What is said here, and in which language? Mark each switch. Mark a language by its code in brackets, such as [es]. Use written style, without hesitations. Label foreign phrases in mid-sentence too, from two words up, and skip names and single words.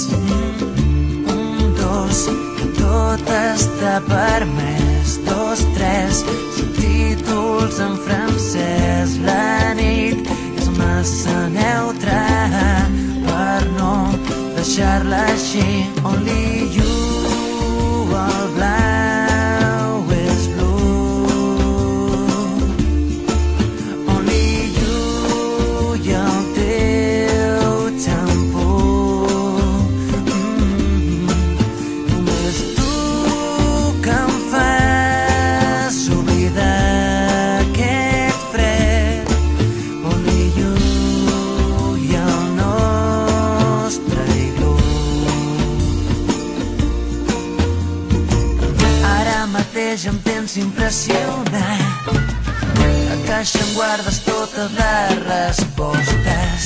[ca] Un, dos, que tot està permès. Dos, tres, subtítols en francès. La nit és massa neutra per no deixar-la així. [en] Only you, [ca] el blau és blu. [en] Only you [ca] i el teu xampú. Només tu que em fas oblidar aquest fred. [en] Only you [ca] i el nostre iglú. Ara mateix em tens impressionat. A caixa em guardes totes les respostes.